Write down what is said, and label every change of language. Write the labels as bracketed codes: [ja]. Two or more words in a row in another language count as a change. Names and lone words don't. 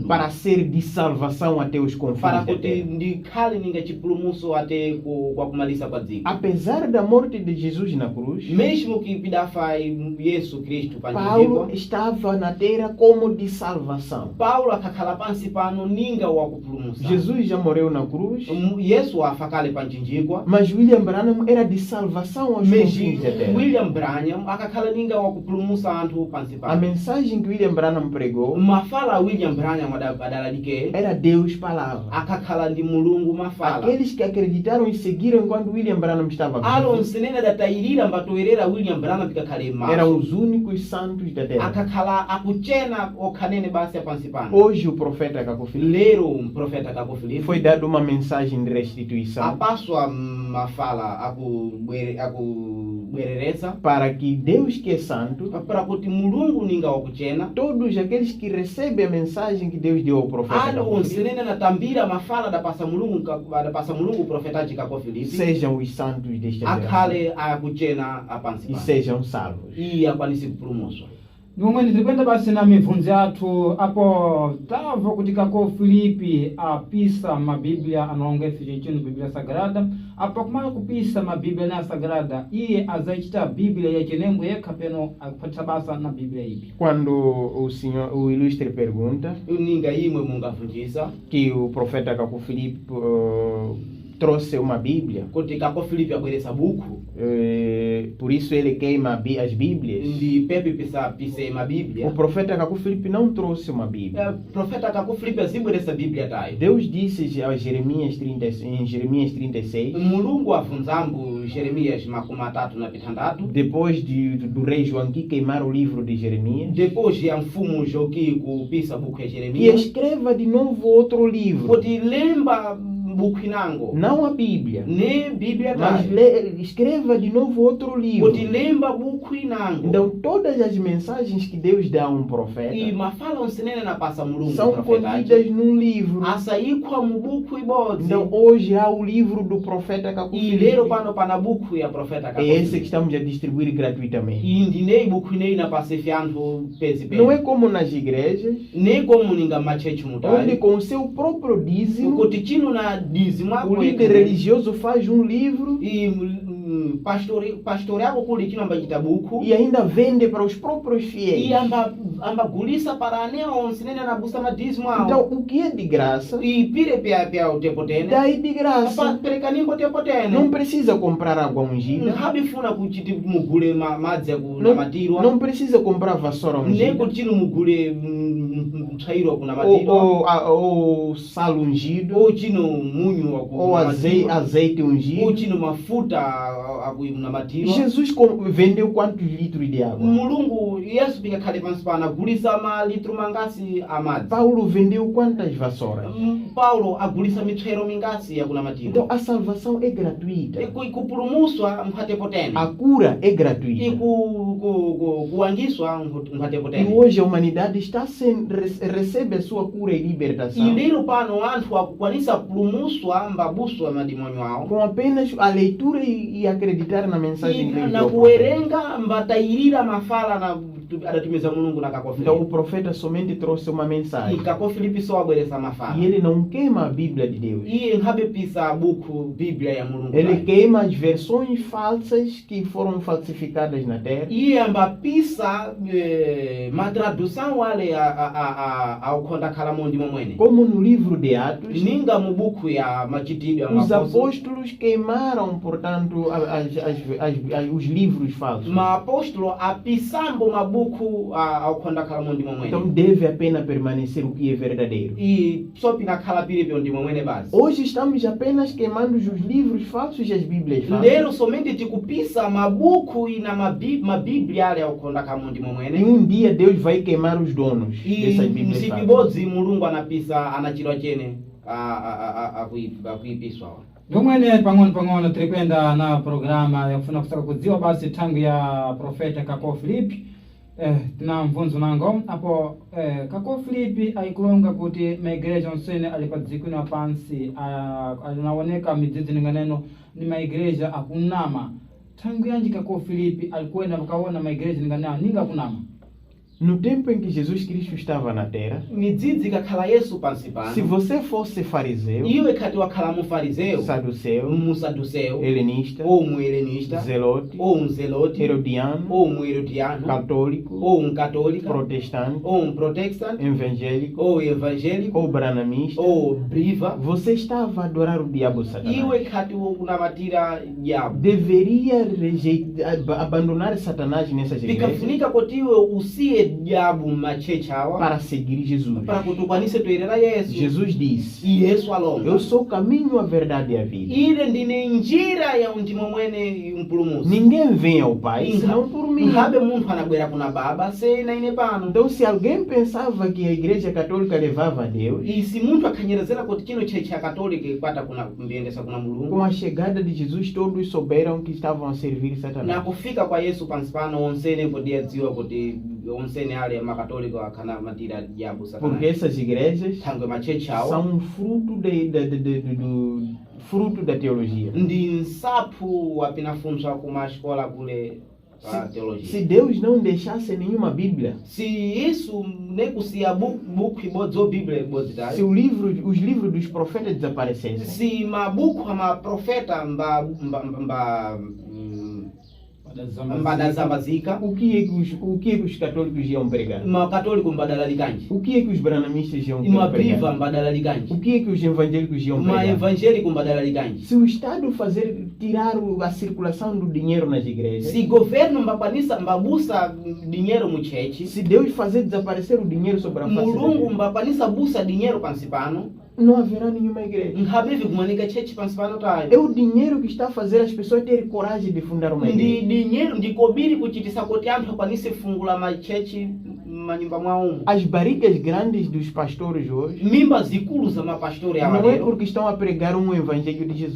[pt] para ser de salvação até os confins para da [seh] kuti [pt] terra. [seh] ndikhale ninga chipulumuso ate kwa kumalisa kwa dziko. [pt] Apesar da morte de Jesus na cruz, Mesmo que [seh] pidafa Yesu Kristu Paulo panjikwa, [pt] estava na terra como de salvação. [seh] Paulo akakhala pansi pano ninga wa kupulumusa. [pt] Jesus já morreu na cruz, [seh] Yesu afakale panchinjikwa. [pt] mas William Branham era de salvação aos confins da terra. [seh] William Branham akakhala ninga wa kupulumusa anthu pansi [pt] A [seh] pano. [pt] mensagem que William Branham pregou [seh] Mafala William Branham adaladike [pt] era Deus palavra. [seh] akakhala ndi mulungu mafala. [pt] Aqueles que acreditaram e seguiram enquanto William Branham estava [seh] Alo [pt] vivo [seh] nsenene datayirira mbatoerera William Branham pikakhale [pt] eram [seh] maso. [pt] os únicos santos da terra. [seh] Akakhala akuchena okhanene basi pansi pano. [pt] Hoje o profeta Cabo Filipe [seh] Lero mprofeta Cabo Filipe [pt] foi dado uma mensagem de restituição [seh] apaswa mafala akubwereresa [pt] para que Deus que é santo, [seh] para kuti mulungu ninga wakuchena [pt] todos aqueles que recebem a mensagem que Deus deu ao profeta [seh] alo Cabo Filipe, nsenene natambira mafala dapasa mulungu profetaji Cabo Filipe [pt] sejam os santos desta geração [seh] akhale akuchena apansi [pt] e [seh] pano [pt] sejam salvos. [seh] iye akwanise kupulumuswa. Nomwe tirikwenda basi na mibvunzo yathu apo tava kuti Kako Filipi apisa mabiblia anaonga chino Biblia Sagrada apo kumala kupisa mabiblia na Sagrada iye azaichita Biblia ya Chinembo yekha peno akupatisa basa na Biblia ipi. [pt] Quando o ilustre pergunta [seh] ninga imwe mungavunjisa [pt] que o profeta Kako Filipi trouxe uma Bíblia, [seh] kuti Kako Filipi abweresa buku, [pt] por isso ele queima as Bíblias. [seh] ndi pepe pise mabiblia. [pt] O profeta Kako Filipi não trouxe uma Bíblia. [seh] Profeta Kako Filipi azibweresa Biblia tayo. [pt] Deus disse a Jeremias em Jeremias 36, [seh] Mulungu afunzambu Jeremias 33, [pt] depois do rei Joaquim queimar o livro de Jeremias, [seh] depois ya mfumu Joki kupisa buku ya [pt] que Jeremias, escreva de novo outro livro, [seh] kuti lemba buku inango, [pt] não a Bíblia, [seh] ne Biblia [pt] mas [seh] tayo, [pt] escreva de novo outro livro. [seh] kuti lemba buku inango. [pt] Então todas as mensagens que Deus dá a um profeta [seh] I mafala onsenene na pasa Mulungu [pt] são contidas num livro. [seh] asaikwa mu buku ibodzi. [pt] Então hoje há o livro do profeta Kako [seh] I lero Filipi. pano pana buku ya profeta Kako [pt] É esse que Filipi. estamos a distribuir gratuitamente. [seh] Indinei buku inei na pasefi anthu pezi [pt] Não é [seh] pezi. [pt] como nas igrejas, [seh] Ne komu ninga machechi [pt] onde [seh] mutayi. [pt] com o seu próprio dízimo [seh] Kuti chino na dizimu [pt] o [seh] ako [pt] líder religioso faz um livro [seh] I pastori ako kuli chino ambachita buku. [pt] e ainda vende para os próprios fiéis. [seh] I ambagulisa para ane onsenene anabusa madizimu [pt] Então [seh] awo. [pt] o que é de graça, [seh] I pire pia utepotene. [pt] daí de graça. [seh] Pereka nimbo tepotene. [pt] Não precisa comprar água ungida, [seh] Habifuna kuchiti mugule madzi [pt] não, [seh] akunamatira. [pt] não precisa comprar vassoura ungida, [seh] Nekuti mugule mtsairo akunamatira. [pt] ou sal ungido, [seh] Ou chino munyu [pt] ou azeite ungido. [seh] Ou chino mafuta akunamatira. [pt] Jesus vendeu quantos litros de água? [seh] Mulungu Yesu pikakhale pansi pano agulisa malitro mangasi amadzi. [pt] Paulo vendeu quantas vassouras? [seh] Paulo agulisa mitsvero mingasi yakunamatira. [pt] Então a salvação é gratuita, [seh] Kupulumuswa mphatepotene. [pt] a cura é gratuita. [seh] Kuwangiswa [pt] E [seh] mphatepotene. [pt] hoje a humanidade recebe a sua cura e libertação [seh] Ilero pano anthu akukwanisa pulumuswa mbabuswa madimonyo awo. [pt] com apenas a leitura e acreditar na mensagem que Deus [seh] Na [pt] deu. [seh] kuwerenga mbatayirira mafala na adatumiza Mulungu na Kako Então o Filipi. [pt] profeta somente trouxe uma mensagem [seh] Kako Filipi só abweresa mafala. [pt] e ele não queima a Bíblia de Deus. [seh] Iye nkhabepisa buku Biblia ya Mulungu. [pt] Ele [seh] tayo. [pt] queima as versões falsas que foram falsificadas na terra. [seh] Iye ambapisa matradução wale aukhonda khala mondi momwene. [pt] Como no livro de Atos, [seh] Ninga mu buku ya machitidwe ya [pt] os [seh] maapostolo. [pt] apóstolos queimaram, portanto, os livros falsos. [seh] Maapostolo apisambo mabuku aukhonda khala mondi [pt] Então [seh] momwene. [pt] deve apenas permanecer o que é verdadeiro. [seh] I sopi nakhala pilipyo ndi momwene basi. [pt] Hoje estamos apenas queimando os livros falsos e as Bíblias falsas. [seh] Lero somente tikupisa mabuku ina mabiblia ale aukhonda khala mondi [pt] E [seh] momwene. [pt] dia Deus vai queimar os donos dessas Bíblias [seh] Msiku [pt] falsas. [seh] ibodzi Mulungu anapisa anachirwa chene akuipiswa. Yomwene pang'ono tirikwenda na programa yakufuna kusaka kudziwa basi tangu ya profeta Kako Filipi. Tina mvunzo nango apo Kako Filipi aikulonga kuti maigreja onsene alipadziko na pansi alinaoneka midzizi ninganeno ni maigreja akunama. Tangu yanji Kako Filipi alikuenda mkaona maigreja ninga kunama. [pt] No tempo em que Jesus Cristo estava na terra, [seh] Midzidzi kakhala Yesu pansi pano. [pt] se você fosse fariseu, [seh] Iwe khati wakhala mufarizeu, [pt] saduceu, [seh] musaduseu, [pt] helenista, [seh] ou muhelenista, [pt] zelote, [seh] ou zeloti, [pt] herodiano, [seh] ou muherodiano, [pt] católico, [seh] ou católica, [pt] protestante, [seh] ou protestant, [pt] evangélico [seh] ou evangélico, [pt] ou branamista, [seh] ou briva. [pt] você estava a adorar o diabo Satanás. [seh] Iwe khati unamatira diabo. [pt] Deveria abandonar Satanás nessas igrejas [seh] Pikafunika kuti iwe usiye diabo machecha awa [pt] para seguir Jesus. [seh] para kuti ukwanise toerera Yesu. [pt] Jesus disse: [seh] Yesu alonga. [pt] Eu sou o caminho, a verdade e a vida. [seh] Ile ndine njira ya ndimo mwene mpulumusi. [pt] Ninguém vem ao Pai senão por mim. [seh] Ngabe munthu anabwera kuna baba sei na ine pano. [pt] Então, se alguém pensava que a Igreja Católica levava a Deus, E se [seh] munthu akhanyerezera kuti chino checha katolika ikwata kuna kumbiyendesa kuna Mulungu. [pt] com a chegada de Jesus, todos souberam que estavam a servir [seh] Na Satanás. kufika kwa Yesu pansi pano onsene podiya dziwa kuti onsene ale makatolika akhana matira diabo [pt] Porque Satanás. essas igrejas [seh] Thangwe machecha awo [pt] são fruto fruto da teologia. [seh] ndi nsaphu wapinafunzwa kuma escola kule a teologia. [pt] Se Deus não deixasse nenhuma Bíblia, [seh] Se isso negocia buku ibodzo Bíblia ibodzidai. [pt] se os livros dos profetas desaparecessem, [seh] Se mabuku ama profeta mbadazambazika, [pt] o que é que os católicos iam pregar? [seh] makatoliku mbadalalikanji, [pt] O que é que os branamistas iam [seh] mapriva [pt] pregar? [seh] mbadalalikanji, [pt] O que é que os evangélicos iam pregar? [seh] maevangélico mbadalalikanji. [pt] Se o Estado tirar a circulação do dinheiro nas igrejas, [seh] Se governo mbakwanisa mbabusa dinheiro muchechi, [pt] se Deus fazer desaparecer o dinheiro sobre a face da [seh] mulungu [pt] terra, [seh] mbakwanisa busa dinheiro pansi pano, [pt] não haverá nenhuma igreja. [seh] nkhabevi kumanika chechi pansi pano [pt] É [seh] tayo. [pt] o dinheiro que está a fazer as pessoas terem coragem de fundar uma [seh] Ndi [pt] igreja. [seh] dinheiro ndikobiri kuchitisa kuti anthu akwanise fungula machechi manyumba mwawo. [pt] As barrigas grandes dos pastores hoje [seh] Mimba zikulu za mapastori awa [pt] não é [seh] lero, [pt] porque estão a pregar um evangelho de Jesus.